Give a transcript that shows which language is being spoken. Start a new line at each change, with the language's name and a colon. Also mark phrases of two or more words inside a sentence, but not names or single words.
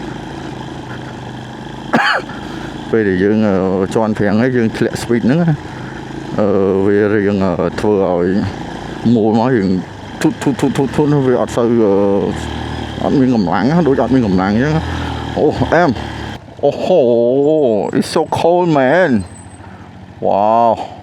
Khmer: ពេលដែលយើងជន់ប្រាំងហើយយើងធ្លាក់ speed ហ្នឹងវារៀងធ្វើឲ្យមូលមកយើងធុតវាអត់សូវអត់មានកម្លាំងដូចអត់មានកម្លាំងអញ្ចឹងអូអែមអូហូ
English: it's so cold man wow